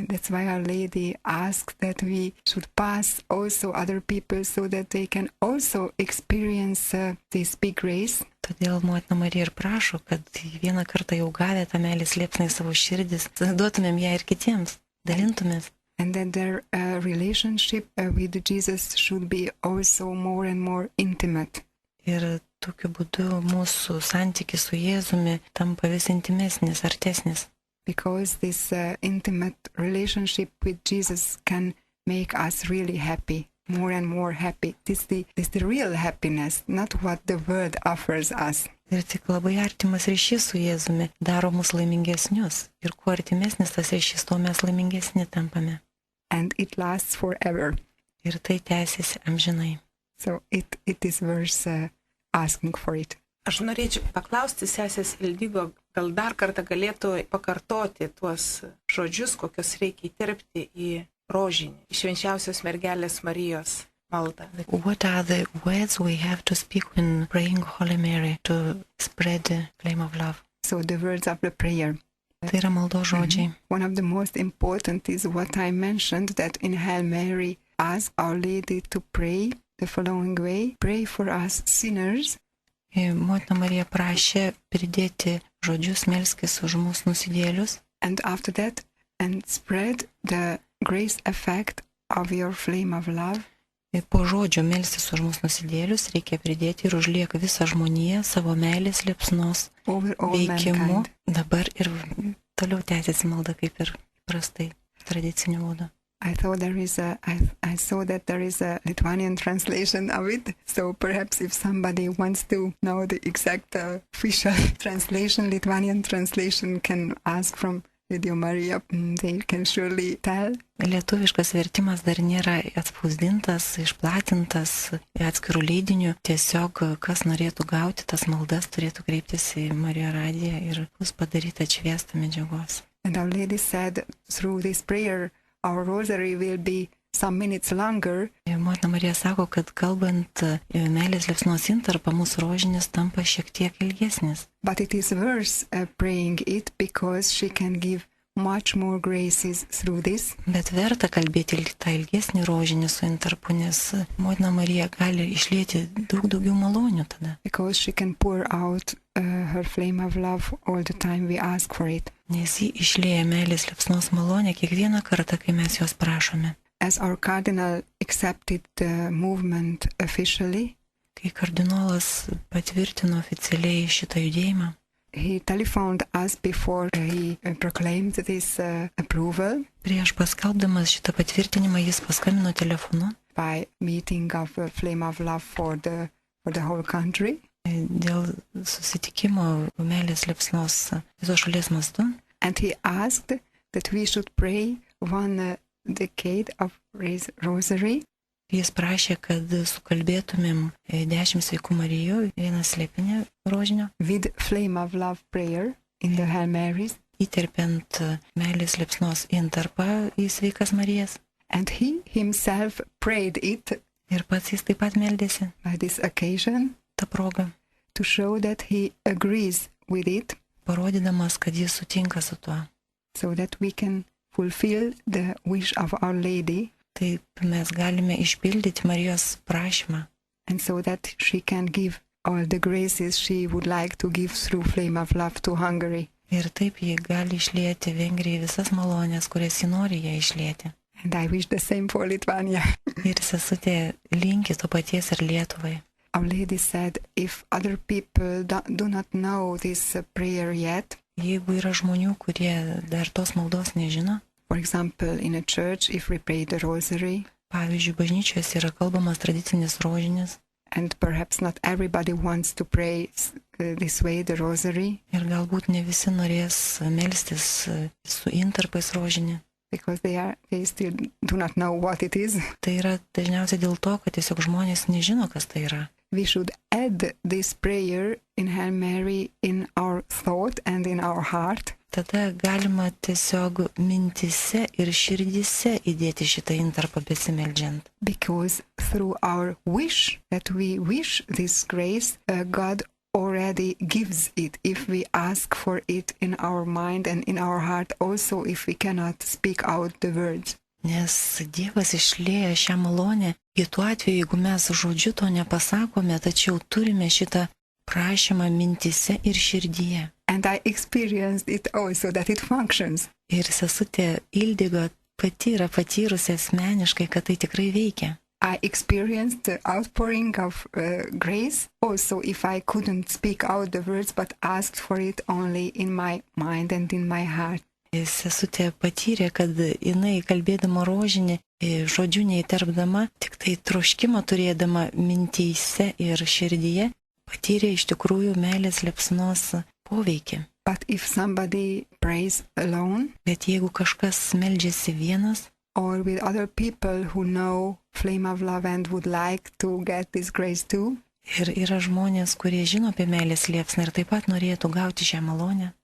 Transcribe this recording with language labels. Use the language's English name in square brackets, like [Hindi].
[English] That's why Our Lady asked that we should pass also other people so that they can also experience this big grace. [Lithuanian] Todėl Motina Marija ir prašo, kad vieną kartą jau gavę tą meilės liepsną į savo širdis, duotumėm ją ir kitiems, dalintumės. [English] And that their relationship with Jesus should be also more and more intimate. [Lithuanian] Ir tokiu būdu mūsų santykis su Jėzumi tampa vis intimesnis, artesnis. [English] Because this intimate relationship with Jesus can make us really happy, more and more happy. This is the real happiness, not what the world offers us. [Lithuanian] Ir tik labai artimas ryšys su Jėzumi daro mus laimingesnius. Ir kuo artimesnis tas ryšys, tuo mes laimingesni tampame. [English] And it lasts forever. [Lithuanian] Ir tai tęsiasi amžinai. [English] So it is worth asking for it. [Lithuanian] Aš norėčiau paklausti sesės Ildigo, gal dar kartą galėtų pakartoti tuos žodžius, kokius reikia įterpti į rožinį, į švenčiausios mergelės Marijos maldą. [English] What are the words we have to speak when praying Holy Mary to spread the flame of love? So the words of the prayer. [Lithuanian] Tai yra maldos žodžiai. [English] One of the most important is what I mentioned, that in Hail Mary ask Our Lady to pray the following way. Pray for us sinners. [Lithuanian] Motina Marija prašė pridėti žodžius melskis už mus nusidėlius. [English] And after that, and spread the grace effect of your flame of love. [Lithuanian] Po žodžio melstis už mus nusidėlius reikia pridėti ir užliek visą žmoniją savo meilės liepsnos veikimu. Dabar ir toliau tęsiasi malda kaip ir prastai, tradiciniu būdu. [English] I saw that there is a Lithuanian translation of it. So perhaps if somebody wants to know the exact official translation, Lithuanian translation, can ask from Radio Maria. They can surely tell. [Lithuanian] Lietuviškas vertimas dar nėra atspausdintas, išplatintas atskirų leidinių. Tiesiog, kas norėtų gauti tas maldas, turėtų kreiptis į Marijos radiją ir bus padaryta atšviesta medžiagos. [English] And Our Lady said, through this prayer, our rosary will be some minutes longer. [Lithuanian] Motina Marija sako, kad kalbant meilės liepsnos intarpą, mūsų rožinis tampa šiek tiek ilgesnis. [English] But it is worth praying it because she can give much more graces through this. [Lithuanian] Bet verta kalbėti tą ilgesnį rožinį su intarpu, nes Motina Marija gali išlieti daug daugiau malonių tada. [English] Because she can pour out her flame of love all the time we ask for it. [Lithuanian] Nes ji išlieja meilės liepsnos malonę kiekvieną kartą, kai mes jos prašome. [English] As our cardinal accepted the movement officially, [Lithuanian] Kai kardinolas patvirtino oficialiai šitą judėjimą, [English] he telephoned us before he proclaimed this approval [Lithuanian] prieš paskelbdamas šitą patvirtinimą jis paskambino telefonu [English] by meeting of a Flame of Love for the whole country. [Lithuanian] dėl susitikimo meilės liepsnos visos šalies mastu. [English] And he asked that we should pray one decade of rosary [Lithuanian] Jis prašė, kad sukalbėtumėm 10 sveikų Marijų, vieną slėpinį rožinio, [English] with Flame of Love prayer in the Hail Marys. [Lithuanian] įterpiant meilės liepsnos intarpą į sveikas Marijas. [English] And he himself prayed it [Lithuanian] Ir pats jis taip pat meldėsi [English] by this occasion [Lithuanian] tą progą, [English] to show that he agrees with it, [Lithuanian] parodydamas, kad jis sutinka su tuo. [English] so that we can fulfill the wish of Our Lady, [Lithuanian] Taip mes galime išpildyti Marijos prašymą [English] and so that she can give all the graces she would like to give through Flame of Love to Hungary. [Lithuanian] ir taip ji gali išlieti Vengrijai visas malonės, kurias ji nori ją išlieti. [English] And I wish the same for Lithuania. [Lithuanian] Ir sesutė linki to paties ir Lietuvai. [English] Our Lady said, if other people do not know this prayer yet, [Lithuanian] Jeigu yra žmonių, kurie dar tos maldos nežino, [English] for example, in a church, if we pray the rosary, [Lithuanian] pavyzdžiui, bažnyčios yra kalbamas tradicinis rožinis [English] and perhaps not everybody wants to pray this way, the rosary, [Lithuanian] ir galbūt ne visi norės melstis su intarpais rožinį. [English] because they still do not know what it is. [Lithuanian] Tai yra dažniausiai dėl to, kad tiesiog žmonės nežino, kas tai yra. [English] We should add this prayer in Hail Mary in our thought and in our heart, [Lithuanian] Tada galima tiesiog mintise ir širdise įdėti šitą intarpą besimeldžiant. [English] because through our wish that we wish this grace, God already gives it if we ask for it in our mind and in our heart, also if we cannot speak out the words. [Lithuanian] Nes Dievas išlieja šią malonę į tuo atveju, jeigu mes žodžiu to nepasakome, tačiau turime šitą prašymą mintise ir širdyje. [English] And I experienced it also, that it functions. [Lithuanian] Ir sesutė Ildigo pati yra patyrusi asmeniškai, kad tai tikrai veikia. [English] I experienced the outpouring of grace also if I couldn't speak out the words but asked for it only in my mind and in my heart. [Lithuanian] Sesutė patyrė, kad jinai kalbėdama rožinį, žodžių neįterpdama, tik tai troškimą turėdama mintyse ir širdyje, patyrė iš tikrųjų meilės liepsnos poveikį. [English] But if somebody prays alone [Lithuanian] Bet jeigu kažkas meldžiasi vienas, [English] or with other people who know Flame of Love and would like to get this grace too, [Lithuanian] ir yra žmonės, kurie žino apie meilės liepsną ir taip pat norėtų gauti šią malonę,